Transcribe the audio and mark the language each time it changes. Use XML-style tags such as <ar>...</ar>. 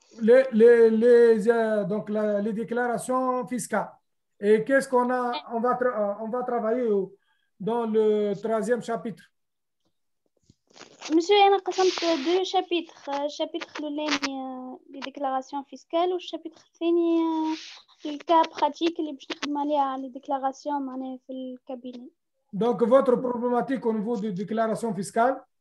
<fr>Les déclarations fiscales. Et qu'est-ce qu'on a? On va travailler dans le troisième chapitre. Monsieur,</fr> <ar>أنا قسمت</ar> <fr>deux chapitres.</fr> <ar>الشابتر الأولاني</ar> <fr>les déclarations fiscales</fr> <ar>والشابتر الثاني الكا براتيك اللي باش نخدم عليها les déclarations معناها في الكابيني.</ar> <fr>Donc, votre problématique au niveau de déclaration fiscale,</fr>